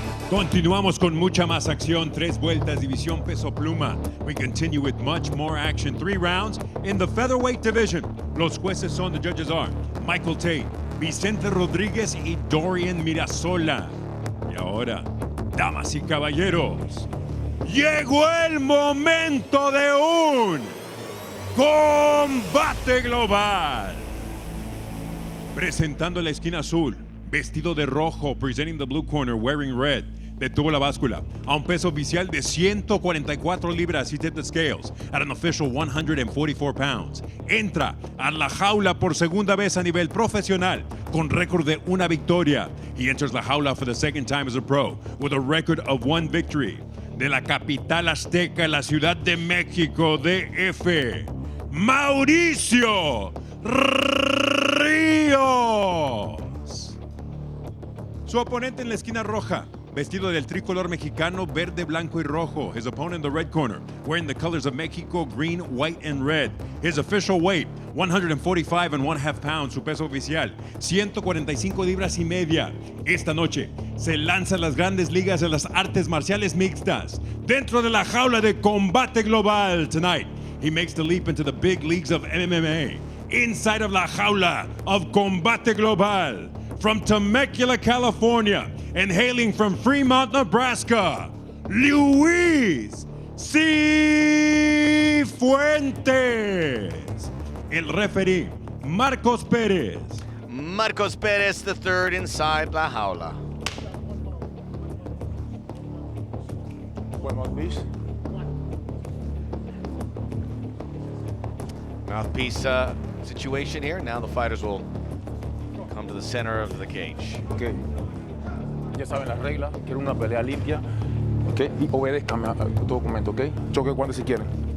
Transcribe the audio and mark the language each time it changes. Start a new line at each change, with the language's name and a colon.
Spanish: Continuamos con mucha más acción. 3 vueltas, división peso pluma.
English: We continue with much more action. 3 rounds in the featherweight division.
Spanish: Los jueces son,
English: the judges are
Spanish: Michael Tate, Vicente Rodríguez y Dorian Mirasola. Y ahora, damas y caballeros, llegó el momento de un combate global. Presentando la esquina azul, vestido de rojo,
English: presenting the blue corner, wearing red.
Spanish: Detuvo la báscula a un peso oficial de 144 libras.
English: He tipped the scales at an official 144 pounds.
Spanish: Entra a la jaula por segunda vez a nivel profesional con récord de 1 victoria.
English: He enters la jaula for the second time as a pro with a record of 1 victory.
Spanish: De la capital azteca, la Ciudad de México, DF, Mauricio Rios. Su oponente en la esquina roja, vestido del tricolor mexicano, verde, blanco y rojo.
English: His opponent in the red corner, wearing the colors of Mexico, green, white, and red. His official weight, 145.5 pounds.
Spanish: Su peso oficial, 145 libras y media. Esta noche se lanzan las grandes ligas de las artes marciales mixtas dentro de la jaula de Combate Global.
English: Tonight, he makes the leap into the big leagues of MMA. Inside of la jaula of Combate Global. From Temecula, California, and hailing from Fremont, Nebraska, Luis Sifuentes.
Spanish: El referee, Marcos Pérez.
English: Marcos Perez, the third inside la jaula. Mouthpiece situation here. Now the fighters will come to the center of the cage.
Spanish: Ok, ya saben las reglas, quiero una pelea limpia, ¿ok? Y obedezcanme a tu documento, ¿ok? Choque cuando si quieren.